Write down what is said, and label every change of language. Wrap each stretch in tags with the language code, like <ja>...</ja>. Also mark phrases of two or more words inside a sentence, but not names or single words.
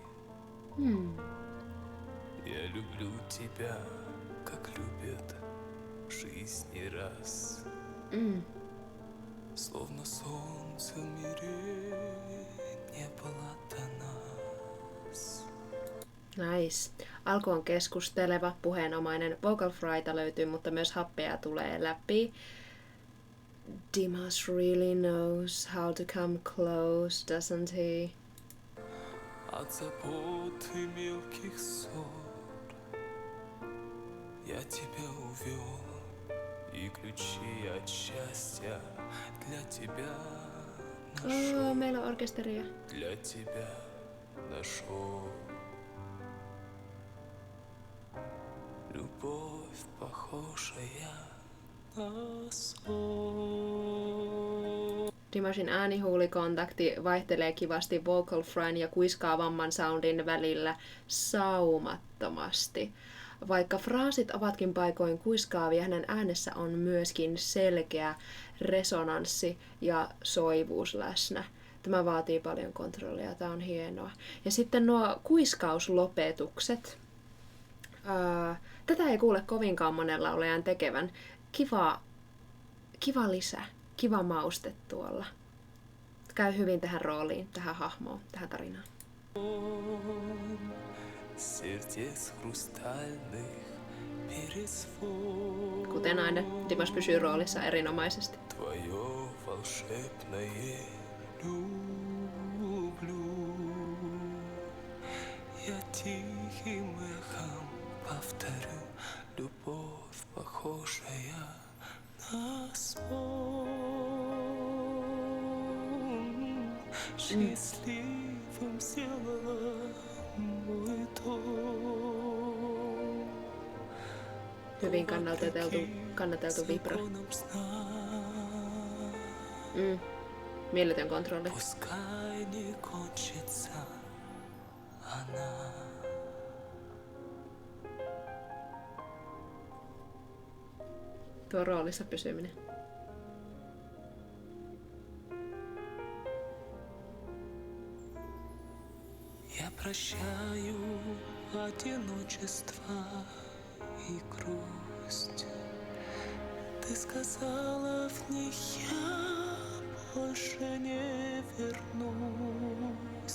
<ru>Я люблю тебя, как любят в жизни раз. Словно солнце в мире не было до нас.</ru> <en>Nice.</en> <fi>Alku on keskusteleva, puheenomainen.</fi> <en>Vocal fryta</en> <fi>löytyy, mutta myös happea tulee läpi.</fi> <en>Dimas really knows how to come close, doesn't he?</en> <ru>От забот и мелких ссор я тебя увел, и ключи от счастья для тебя нашел.</ru> <fi>Meillä on orkesteria.</fi> <ru>Для тебя нашел. Любовь, похожая на сон.</ru> <fi>Dimashin äänihuulikontakti vaihtelee kivasti</fi> <en>vocal fryn</en> <fi>ja kuiskaavamman soundin välillä saumattomasti. Vaikka fraasit ovatkin paikoin kuiskaavia, hänen äänessä on myöskin selkeä resonanssi ja soivuus läsnä. Tämä vaatii paljon kontrollia, tämä on hienoa. Ja sitten nuo kuiskauslopetukset. Tätä ei kuule kovinkaan monen laulajan tekevän. Kiva lisä, kiva mauste tuolla. Käy hyvin tähän rooliin, tähän hahmoon, tähän tarinaan.</fi> <ru>Сердец хрустальных пересвод.</ru> <fi>Kuten aina, Dimas pysyy roolissa erinomaisesti.</fi> <ru>Твое волшебное люблю. Я тихим эхом повторю. Любовь, похожая на сон. Счастливым сделала мой дом.</ru> <fi>Hyvin kannateltu vibra. Mieletön kontrolli.</fi> <ru>Пускай не кончится она.</ru> <fi>Tuo roolissa pysyminen.</fi> <ru>Я прощаю одиночество и грусть. Ты сказала в них я больше не вернусь.</ru>